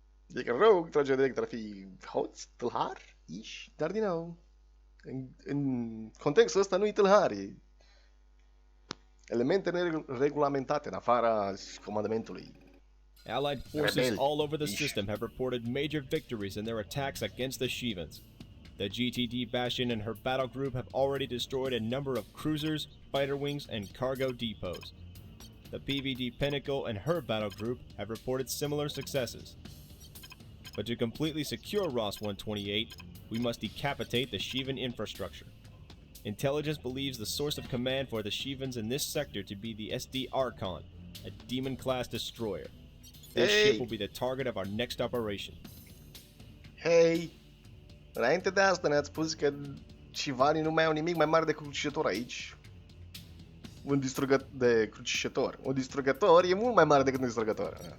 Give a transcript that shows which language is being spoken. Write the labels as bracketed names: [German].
[Romanian] Adică rogue, tragerea direct ar fi hoț, tâlhar, ish, dar din nou, în contextul ăsta nu e tâlhar, e elemente neregulamentate în afara comandamentului. [English] Allied forces all over the system have reported major victories in their attacks against the Shivans. The GTD Bastion and her battle group have already destroyed a number of cruisers, fighter wings, and cargo depots. The PVD Pinnacle and her battle group have reported similar successes. But to completely secure Ross 128, we must decapitate the Shivan infrastructure. Intelligence believes the source of command for the Shivans in this sector to be the SD Archon, a demon-class destroyer. This ship will be the target of our next operation. Hey! [Romanian] Înainte de asta ne-ați spus că Shivanii nu mai au nimic mai mare decât crucișător aici. Un distrugător de crucișător. Un distrugător e mult mai mare decât un distrugător.